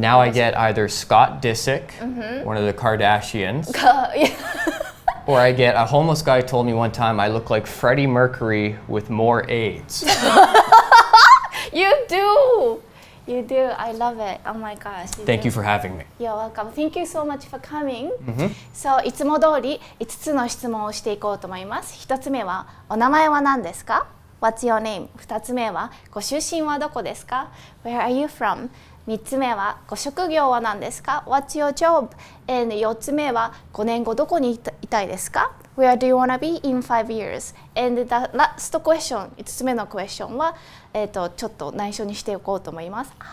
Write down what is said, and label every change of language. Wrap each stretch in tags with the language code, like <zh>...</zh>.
<en>get either Scott Disick, one of the Kardashians, or I get a homeless guy told me one time I look like Freddie Mercury with more AIDS. You do. You do. I love it. Oh my gosh. Thank you for having me. You're welcome. Thank you so much for coming.</en> <ja>So いつも通り5つの質問をしていこうと思います。 1つ目はお名前は何ですか？</ja> <en>What's your name?</en> <ja>2つ目はご出身はどこですか？</ja> <en>Where are you from?</en> <ja>3つ目はご職業は何ですか？</ja> <en>What's your job?</en> <ja>And 4つ目は5年後どこにいたいですか？</ja> <en>Where do you wanna be in 5 years? And the last question,</en> <ja>5つ目のクエスチョンは、ちょっと内緒にしておこうと思います。</ja>